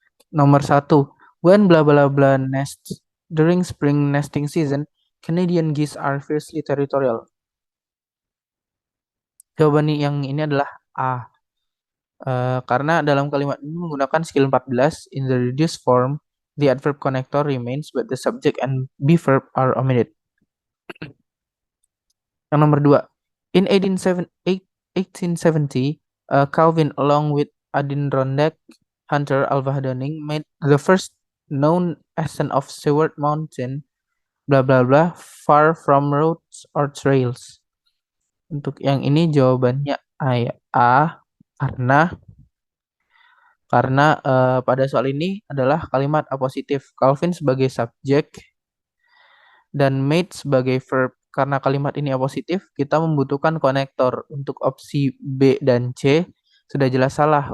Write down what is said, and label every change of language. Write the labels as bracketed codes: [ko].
[id] Nomor satu, [en] when blah blah blah nests during spring nesting season, Canadian geese are fiercely territorial. [id] Jawaban yang ini adalah A. Karena dalam kalimat ini menggunakan skill 14 [en] in the reduced form, the adverb connector remains but the subject and be verb are omitted. [id] Yang nomor dua, [en] in 1870, Calvin along with Adirondack hunter Alva Dunning made the first known ascent of Seward Mountain, bla bla bla, far from roads or trails. [id] Untuk yang ini jawabannya A, ya. A karena pada soal ini adalah kalimat apositif. Calvin sebagai subjek dan made sebagai verb. Karena kalimat ini apositif, kita membutuhkan konektor. Untuk opsi B dan C sudah jelas salah.